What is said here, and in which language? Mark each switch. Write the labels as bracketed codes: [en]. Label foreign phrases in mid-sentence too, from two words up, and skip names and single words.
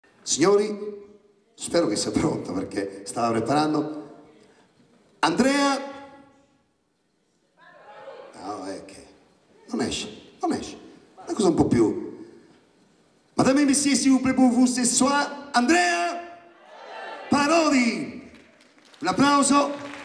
[it] Signori, spero che sia pronto perché stava preparando. Andrea. No, è che non esce. Una cosa un po' più. [fr] Madame et messieurs, s'il vous plaît pour vous ce soir, Andrea Parodi. [it] Un applauso.